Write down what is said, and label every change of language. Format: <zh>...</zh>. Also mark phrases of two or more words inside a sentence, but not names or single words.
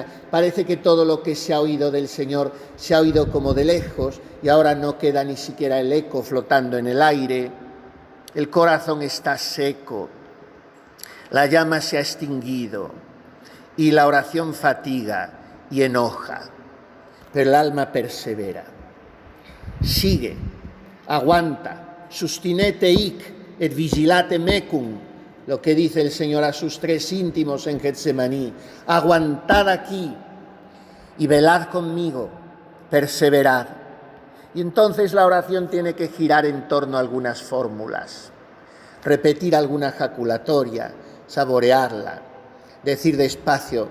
<es>Parece que todo lo que se ha oído del Señor se ha oído como de lejos y ahora no queda ni siquiera el eco flotando en el aire. El corazón está seco, la llama se ha extinguido y la oración fatiga y enoja, pero el alma persevera. Sigue, aguanta,</es> <la>sustinete hic et vigilate mecum,</la> <es>lo que dice el Señor a sus 3 íntimos en Getsemaní. Aguantad aquí y velad conmigo, perseverad. Y entonces la oración tiene que girar en torno a algunas fórmulas, repetir alguna jaculatoria, saborearla, decir despacio</es>